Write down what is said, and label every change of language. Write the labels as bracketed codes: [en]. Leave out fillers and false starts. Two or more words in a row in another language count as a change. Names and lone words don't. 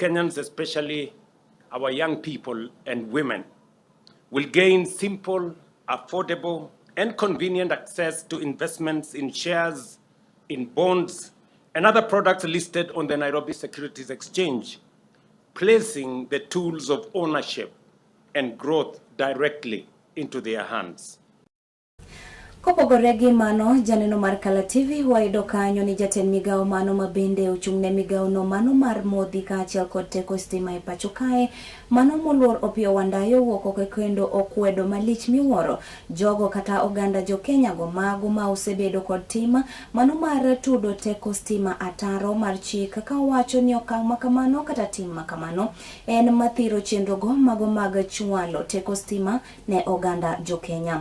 [en] Kenyans, especially our young people and women, will gain simple, affordable, and convenient access to investments in shares, in bonds, and other products listed on the Nairobi Securities Exchange, placing the tools of ownership and growth directly into their hands. [luo] Kopogore gi mano, janeno mar Kala TV wayudo kanyo ni jatend migao mano mabende ochung'ne migao no mano mar modhi ka achiel kod teko stima e pacho kae mano moluor Opiyo Wandayo wuok kendo okwedo malich miwuoro jogo kata oganda jo Kenya go mago ma osebedo kod tima mano mar tudo teko stima ataro mar chik ka wacho ni okang' makamano kata tim makamano en mathiro chenro go mago mag chwalo teko stima ne oganda jo Kenya.